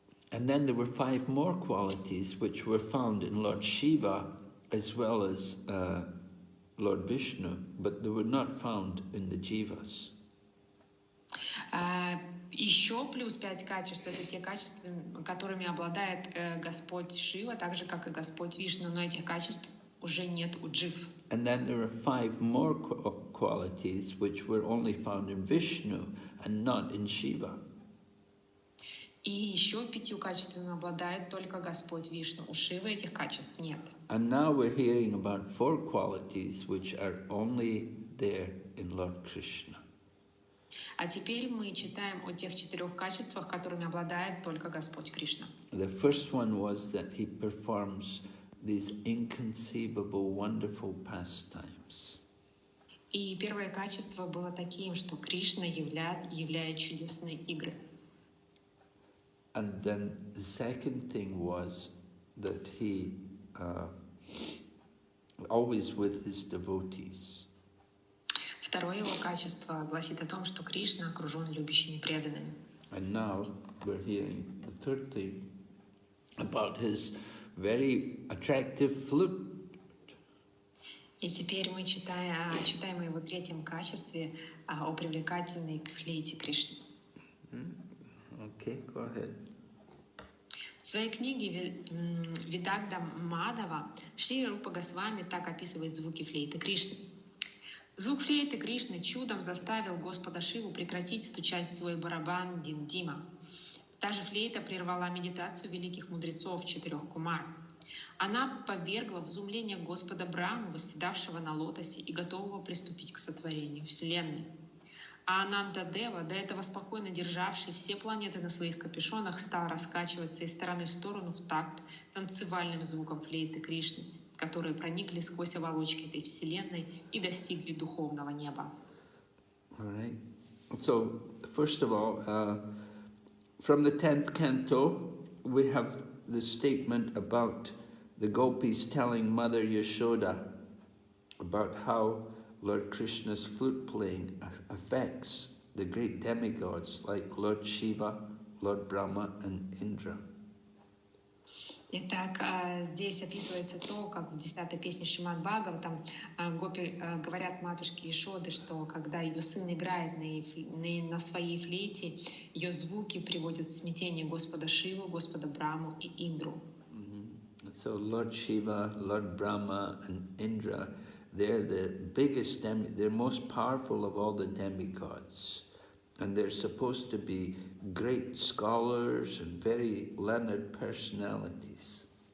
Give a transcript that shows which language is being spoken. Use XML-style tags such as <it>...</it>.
<en>And then there were 5 more qualities which were found in Lord Shiva as well as Lord Vishnu, but they were not found in the jivas.</en> <ru>Еще плюс 5 качеств — это те качества, которыми обладает Господь Шива, так же, как и Господь Вишну, но этих качеств уже нет у джив.</ru> <en>And then there are 5 more qualities which were only found in Vishnu and not in Shiva.</en> <ru>И еще 5 качествами обладает только Господь Вишну. У Шивы этих качеств нет.</ru> <en>And now we're hearing about 4 qualities which are only there in Lord Krishna.</en> <ru>А теперь мы читаем о тех 4 качествах, которыми обладает только Господь Кришна.</ru> <en>The first one was that he performs these inconceivable, wonderful pastimes.</en> <ru>И первое качество было таким, что Кришна являет чудесные игры.</ru> <en>And then the second thing was that he always with his devotees.</en> <ru>Второе его качество гласит о том, что Кришна окружен любящими преданными.</ru> <en>And now we're hearing the third thing about his very attractive flute.</en> <ru>И теперь мы читаем о его третьем качестве, о привлекательной флейте Кришны.</ru> <en>Okay, go ahead.</en> <ru>В своей книге «Видагда Мадава» Шри Рупа Госвами так описывает звуки флейты Кришны. Звук флейты Кришны чудом заставил Господа Шиву прекратить стучать в свой барабан Дин-Дима. Та же флейта прервала медитацию великих мудрецов 4 кумар. Она повергла в изумление Господа Браму, восседавшего на лотосе и готового приступить к сотворению Вселенной. А Ананда-дева, до этого спокойно державший все планеты на своих капюшонах, стал раскачиваться из стороны в сторону в такт танцевальным звуком флейты Кришны, которые проникли сквозь оболочки этой Вселенной и достигли духовного неба.</ru> <en>All right. So, first of all, from the 10th canto, we have the statement about the gopis telling Mother Yashoda about how Lord Krishna's flute playing affects the great demigods like Lord Shiva, Lord Brahma and Indra.</en> <ru>Итак, здесь описывается то, как в 10-й песне Шримад Бхагаватам гопи говорят матушке Ишоды, что когда ее сын играет на своей флейте, ее звуки приводят в смятение Господа Шиву, Господа Браму и Индру.</ru> <en>So Lord Shiva, Lord Brahma and Indra, they're the biggest, they're most powerful of all the demigods. And they're supposed to be great scholars and very learned personalities.</en>